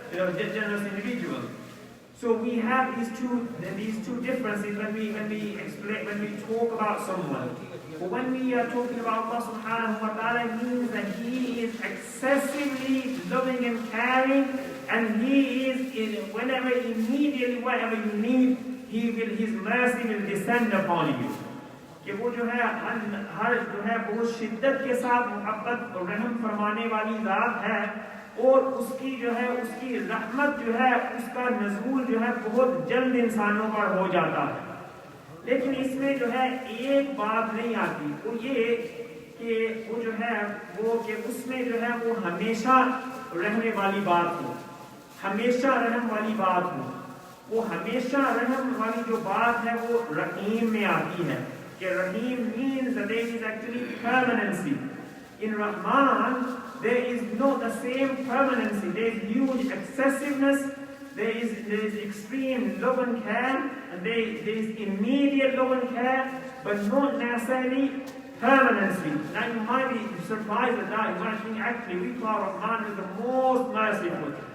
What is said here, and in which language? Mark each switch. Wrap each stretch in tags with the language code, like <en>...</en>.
<en>Generous individual. So we have these two differences when we talk about someone. But when we are talking about Allah subhanahu wa ta'ala, it means that He is excessively loving and caring, and He is immediately whatever you need, His mercy will descend upon you.</en> <ur>کہ وہ جو ہے ہر جو ہے بہت شدت کے ساتھ محبت اور رحم فرمانے والی ذات ہے, اور اس کی رحمت جو ہے اس کا نزول جو ہے بہت جلد انسانوں پر ہو جاتا ہے. لیکن اس میں جو ہے ایک بات نہیں آتی, وہ یہ کہ وہ جو ہے وہ کہ اس میں جو ہے وہ ہمیشہ رہنے والی بات ہو, ہمیشہ رحم والی بات ہو. وہ ہمیشہ رحم والی جو بات ہے وہ رحیم میں آتی ہے, کہ رحیم</ur> <en>means that there is actually permanency. In Rahman, there is not the same permanency. There is huge excessiveness, there is extreme love and care, and there is immediate love and care, but not necessarily permanency. Now you might be surprised at that. You might think actually we call Rahman as the most merciful.</en>